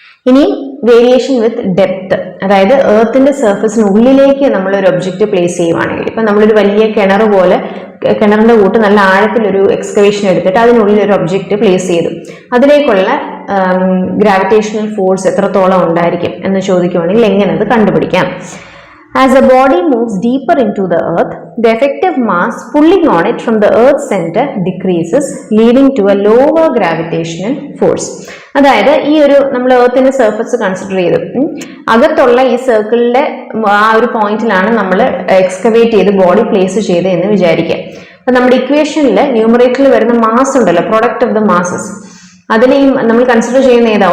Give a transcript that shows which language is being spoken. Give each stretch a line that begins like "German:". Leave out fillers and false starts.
Malayalam: ഇനി വേരിയേഷൻ വിത്ത് ഡെപ്ത്, അതായത് എർത്തിന്റെ സർഫസിനുള്ളിലേക്ക് നമ്മൾ ഒരു ഒബ്ജക്റ്റ് പ്ലേസ് ചെയ്യുവാണെങ്കിൽ, ഇപ്പൊ നമ്മളൊരു വലിയ കിണറിന്റെ കൂട്ട് നല്ല ആഴത്തിലൊരു എക്സ്കവേഷൻ എടുത്തിട്ട് അതിനുള്ളിൽ ഒരു ഒബ്ജക്റ്റ് പ്ലേസ് ചെയ്തു, അതിലേക്കുള്ള ഗ്രാവിറ്റേഷണൽ ഫോഴ്സ് എത്രത്തോളം ഉണ്ടായിരിക്കും എന്ന് ചോദിക്കുവാണെങ്കിൽ എങ്ങനെ അത് കണ്ടുപിടിക്കാം?
English: As the body moves deeper into the earth, the effective mass pulling on it from the earth's center decreases, leading to a lower gravitational force.
Malayalam: അതായത് ഈ ഒരു നമ്മൾ എർത്തിന്റെ സർഫസ് കൺസിഡർ ചെയ്തു, അകത്തുള്ള ഈ സർക്കിളിലെ ആ ഒരു പോയിന്റിലാണ് നമ്മൾ എക്സ്കവേറ്റ് ചെയ്ത് ബോഡി പ്ലേസ് ചെയ്ത് എന്ന് വിചാരിക്കുക. അപ്പൊ നമ്മുടെ ഇക്വേഷനിൽ ന്യൂമറേറ്ററിൽ വരുന്ന മാസ് ഉണ്ടല്ലോ,
English: product of the masses,
Malayalam: അതിൽ ഈ നമ്മൾ കൺസിഡർ ചെയ്യുന്ന ഏതാ?